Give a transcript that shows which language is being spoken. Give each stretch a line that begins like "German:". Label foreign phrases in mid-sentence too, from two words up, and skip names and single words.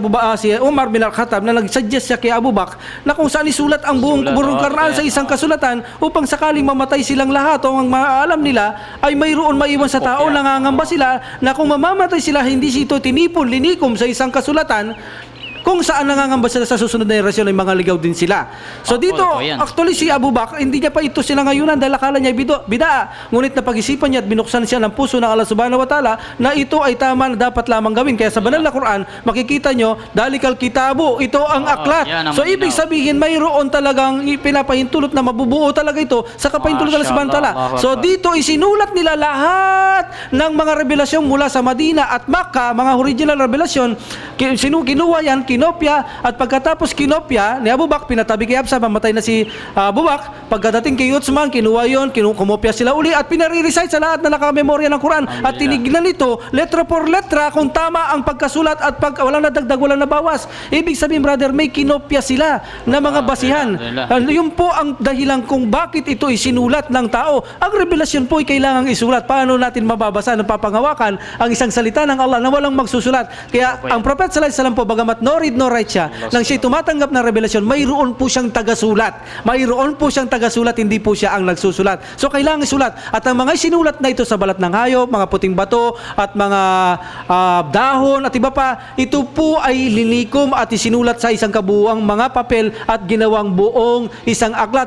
Filipino: Umar bin Al-Khattab na nag-suggest siya kay Abu Bakr na kung saan isulat ang buong Quran sa isang kasulatan upang sakaling mamatay silang lahat o ang maalam nila ay mayroon maiwan sa tao, nangangamba sila na kung mamamatay sila hindi ito tinipon, linikom sa isang kasulatan, kung saan nangangamba sila sa susunod na henerasyon ay mga ligaw din sila. So dito, actually si Abu Bakr, hindi niya pa ito sinangayunan dahil akala niya bidaa. Ngunit napag-isipan niya at binuksan siya ng puso ng Allah
Arabic: سبحانه وتعالى
Filipino: na ito ay tama na dapat lamang gawin. Kaya sa banal na Quran, makikita nyo,
Arabic: ذلك الكتاب,
Filipino: ito ang aklat. So ibig sabihin, mayroon talagang pinapahintulot na mabubuo talaga ito sa kapahintulot ng
Arabic: سبحانه وتعالى.
Filipino: So dito, isinulat nila lahat ng mga revelasyon mula sa Madina at Makkah, mga original revelasyon, kinuha yan, kinopya, at pagkatapos kinopya ni Abu Bakr, pinatabi kay Absa, mamatay na si Abu Bakr. Pagkadating kay Uthman, kinuha yun, kumopya sila uli at pinare-recite sa lahat na nakamemorya ng Quran at tinignan ito
Spanish: letra por letra
Filipino: kung tama ang pagkasulat at wala na dagdag, wala na bawas. Ibig sabihin, brother, may kinopya sila na mga basihan. Yun po ang dahilan kung bakit ito isinulat ng tao. Ang revelasyon po ay kailangang isulat. Paano natin mababasa ng papangawakan ang isang salita ng Allah na walang magsusulat? Kaya ang Prophet
Arabic: صلى الله عليه وسلم
Filipino: po, bagamat
English: read no write
Filipino: siya. Nang siya'y tumatanggap ng revelasyon, mayroon po siyang tagasulat. Mayroon po siyang tagasulat, hindi po siya ang nagsusulat. So kailangan isulat. At ang mga sinulat na ito sa balat ng hayop, mga puting bato, at mga dahon, at iba pa, ito po ay linikom at isinulat sa isang kabuuang mga papel at ginawang buong isang aklat.